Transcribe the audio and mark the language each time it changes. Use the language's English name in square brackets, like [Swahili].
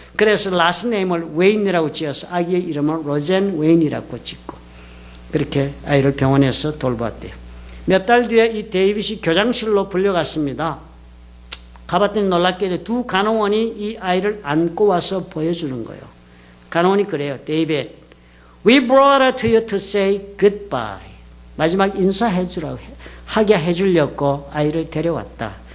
[Korean] 그래서 라스트 네임을 웨인이라고 지어서 아기의 이름을 로젠 웨인이라고 짓고 그렇게 아이를 병원에서 돌봤대요. 몇 달 뒤에 이 데이빗이 교장실로 불려갔습니다. 가봤더니 놀랍게도 두 간호원이 이 아이를 안고 와서 보여주는 거예요. 간호원이 그래요. [English] 데이빗, we brought her to you to say goodbye. [Korean] 마지막 인사해 주라고 하게 해주려고 아이를 데려왔다.